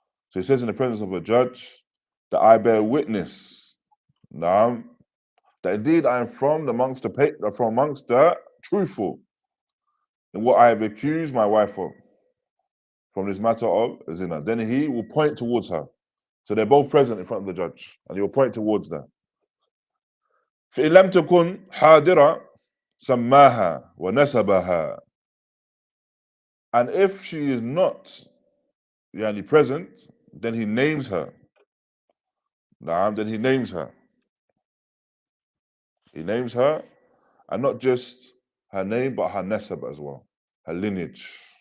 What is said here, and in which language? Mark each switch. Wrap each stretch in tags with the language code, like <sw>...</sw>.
<en>So he says in the presence of a judge that I bear witness, that indeed I am from amongst the truthful in what I have accused my wife of from this matter of zina. Then he will point towards her. So they're both present in front of the judge, and he will point towards them.</en> <ar>فإن لم تكن حاضرة سماها ونسبها.</ar> <en>And if she is not present, then he names her. Then he names her. He names her, and not just her name, but her nasab as well, her lineage.</en>